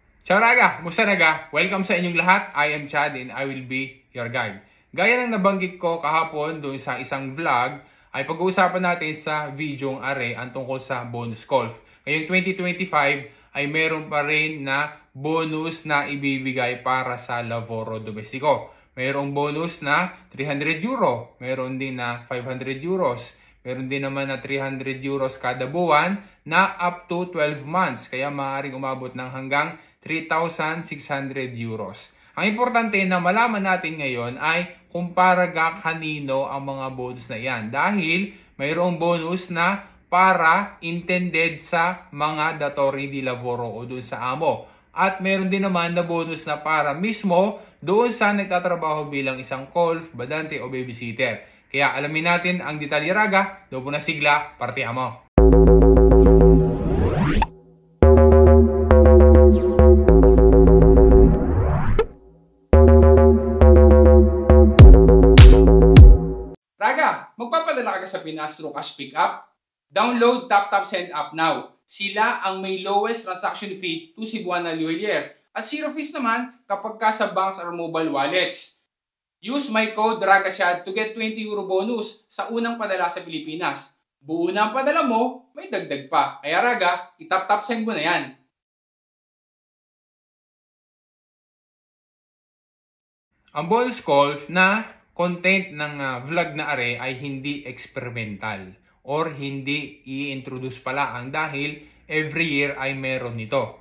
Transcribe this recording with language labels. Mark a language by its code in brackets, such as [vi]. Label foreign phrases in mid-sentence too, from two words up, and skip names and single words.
[it] Ciao raga! [tl] Musta raga? Welcome sa inyong lahat. [en] I am Chad and I will be your guide. [tl] Gaya ng nabanggit ko kahapon doon sa isang vlog, ay pag-uusapan natin sa videong are ang tungkol sa bonus golf. Ngayong 2025 ay meron pa rin na bonus na ibibigay para sa [it] Lavoro Domestico. [tl] Mayroong bonus na 300 euro, meron din na 500 euros, meron din naman na 300 euros kada buwan na [en] up to 12 months. [tl] Kaya maaaring umabot ng hanggang 3,600 euros. Ang importante na malaman natin ngayon ay kung para kanino ang mga bonus na yan. Dahil mayroong bonus na para intended sa mga [it] datori di lavoro [tl] o doon sa amo. At mayroon din naman na bonus na para mismo doon sa nagtatrabaho bilang isang golf, badante o babysitter. Kaya alamin natin ang detalye raga. Doon po na sigla, partiamo! Raga, magpapadala ka sa Pinas through Cash Pickup? [en] Download TapTap Send App now. [tl] Sila ang may [en] lowest transaction fee [tl] to Cebuana Lawyer. At [en] zero fees [tl] naman kapag ka sa [en] banks or mobile wallets. Use my code RAGACHAD to get 20 euro bonus [tl] sa unang padala sa Pilipinas. Buo na ang padala mo, may dagdag pa. Kaya raga, itap-tap send mo na yan. Ang bonus golf na content ng vlog na are ay hindi experimental or hindi i-introduce pala ang dahil [en] every year [tl] ay meron nito.